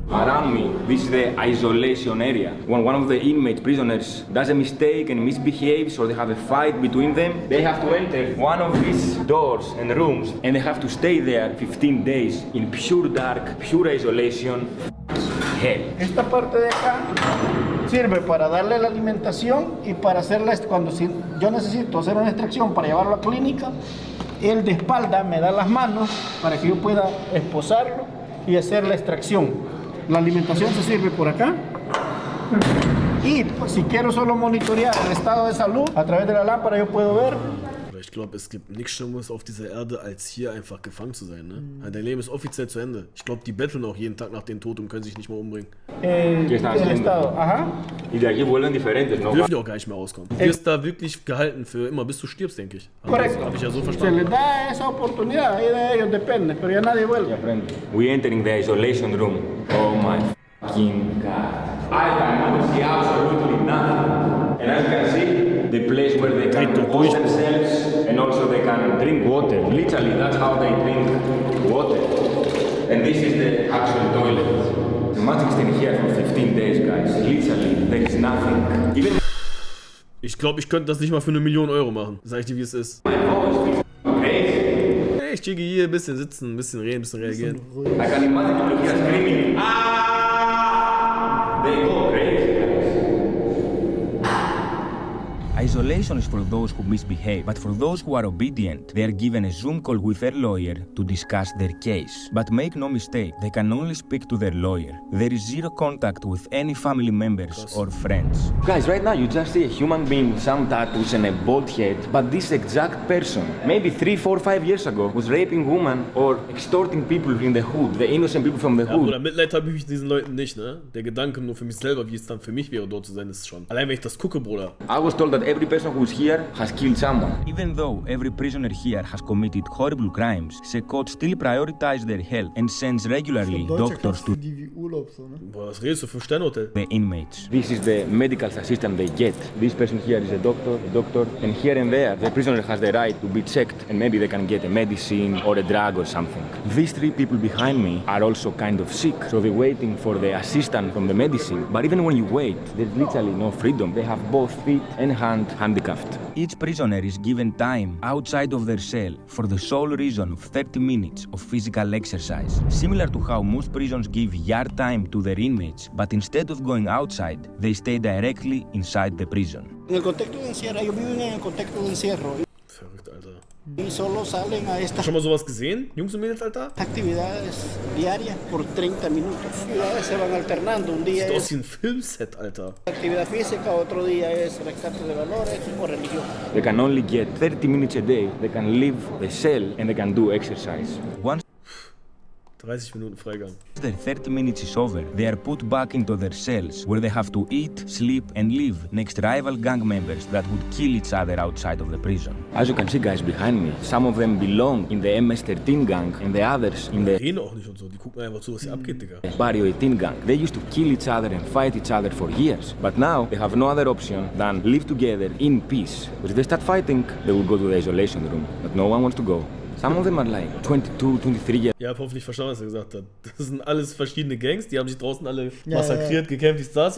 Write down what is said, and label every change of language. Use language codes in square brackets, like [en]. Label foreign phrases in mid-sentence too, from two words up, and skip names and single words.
[en] Around me, this is the isolation area. When one of the inmates, prisoners, does a mistake and misbehaves, or they have a fight between them, they have to enter one of these doors and rooms, and they have to stay there 15 days in pure dark, pure isolation. Hell. [es] Esta parte de acá sirve para darle la alimentación y para hacerla, cuando yo necesito hacer una extracción para llevarlo a clínica, él de espalda me da las manos para que yo pueda esposarlo y hacer la extracción. La alimentación se sirve por acá. Y pues, si quiero solo monitorear el estado de salud, a través de la lámpara yo puedo ver. [de] Ich glaube, es gibt nichts Schlimmeres auf dieser Erde, als hier einfach gefangen zu sein, ne? Dein Leben ist offiziell zu Ende. Ich glaube, die betteln auch jeden Tag nach dem Tod und können sich nicht mehr umbringen. [es] El estado, ajá. Y de aquí vuelven diferentes, ¿no? [de] Dürfen die auch gar nicht mehr rauskommen. Du wirst da wirklich gehalten für immer, bis du stirbst, denke ich. [es] Correcto. [de] Habe ich ja so [es] Se [de] verstanden. [es] les da esa oportunidad, ahí de ellos depende, pero ya nadie vuelve. [en] We entering the isolation room. Oh my fucking God. I cannot see absolutely nothing. And as you can see, the place where they can wash themselves and also they can drink water. Literally, that's how they drink water. And this is the actual toilet. Imagine staying here for 15 days, guys. Literally, there is nothing. Even [de] Ich glaube, ich könnte das nicht mal für 1 Million Euro machen. Sag ich dir, wie es ist. [en] my voice is crazy. [de] Hey, ich chicke hier ein bisschen sitzen, ein bisschen reden, ein bisschen reagieren. [en] I can imagine people here screaming, ah! They go crazy. Isolation is for those who misbehave, but for those who are obedient, they are given a Zoom call with their lawyer to discuss their case. But make no mistake, they can only speak to their lawyer. There is zero contact with any family members or friends. Guys, right now you just see a human being with some tattoos and a bald head, but this exact person, maybe 3, 4, 5 years ago, was raping women or extorting people in the hood, the innocent people from the [de] Ja, [en] hood. [de] Bruder, Mitleid habe ich mit diesen Leuten nicht, ne? Der Gedanke nur für mich selber, wie es dann für mich wäre, dort zu sein, ist schon. Allein wenn ich das gucke, Bruder. [en] I was told that every every person who's here has killed someone. Even though every prisoner here has committed horrible crimes, Sekot still prioritizes their health and sends regularly doctors to [de] Die wie Urlaub so, ne? Boah, was redest du für Sternhotel? [en] the inmates. This is the medical assistance they get. This person here is a doctor, and here and there, the prisoner has the right to be checked and maybe they can get a medicine or a drug or something. These three people behind me are also kind of sick, so they're waiting for the assistance from the medicine. But even when you wait, there's literally no freedom. They have both feet and hand handicapped. Each prisoner is given time outside of their cell for the sole reason of 30 minutes of physical exercise, similar to how most prisons give yard time to their inmates, but instead of going outside, they stay directly inside the prison. [es] En el contexto de encierro, ellos viven en el contexto de encierro [de] Verrückt, Alter. [es] y solo salen a estas [de] Schon mal sowas gesehen? Jungs und Mädels, Alter? [es] actividades diarias por 30 minutos. Las actividades se van alternando. Un día [de] Sieht aus [es] es [de] wie ein Filmset, Alter. [es] actividad física, otro día es rescate de valores o religión. [en] They can only get 30 minutes a day. They can leave the cell and they can do exercise. Once [de] 30 Minuten Freigang. [en] their 30 minutes is over, they are put back into their cells where they have to eat, sleep, and live next rival gang members that would kill each other outside of the prison. As you can see, guys, behind me, some of them belong in the MS-13 gang and the others in the [de] Reden auch nicht und so. Die gucken einfach zu, was hier abgeht, Digga. [en] Barrio 18 gang. They used to kill each other and fight each other for years. But now they have no other option than live together in peace. But if they start fighting, they will go to the isolation room. But no one wants to go. Some of them are like 22, 23 years [de] Ja, hab hoffentlich verstanden, was er gesagt hat. Das sind alles verschiedene Gangs, die haben sich draußen alle massakriert, gekämpft, dies, das.